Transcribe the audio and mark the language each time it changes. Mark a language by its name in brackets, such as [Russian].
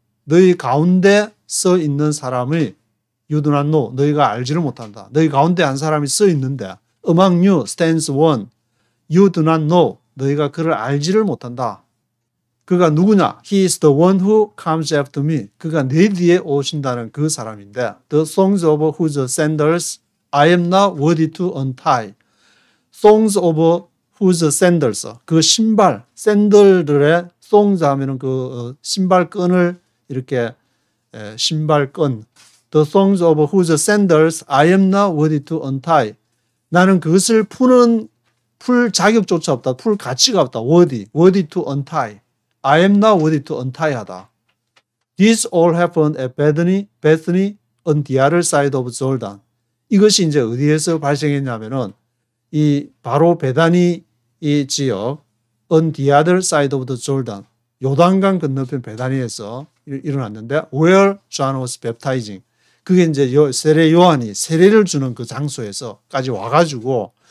[Korean] 너희 가운데 서 있는 사람이 [English] you do not know. [Korean] 너희가 알지를 못한다. 너희 가운데 한 사람이 서 있는데 [English] among you stands one you do not know. [Korean] 너희가 그를 알지를 못한다. 그가 누구냐? [English] He is the one who comes after me. [Korean] 그가 내 뒤에 오신다는 그 사람인데 [English] The songs of whose sandals I am not worthy to untie. Songs of whose sandals. [Korean] 그 신발, 샌들들의 songs 하면은 그 신발끈을 이렇게 신발끈. [English] The songs of whose sandals I am not worthy to untie. [Korean] 나는 그것을 풀 자격조차 없다. 풀 가치가 없다. [English] worthy to untie. I am not worthy to untie 하다. This all happened at Bethany on the other side of Jordan. [Korean] 이것이 이제 어디에서 발생했냐면은 이 바로 베다니 이 지역 [English] on the other side of the Jordan. [Korean] 요단강 건너편 베다니에서 일어났는데 [English] where John was baptizing. [Korean] 그게 이제 세례 요한이 세례를 주는 그 장소에서까지 와가지고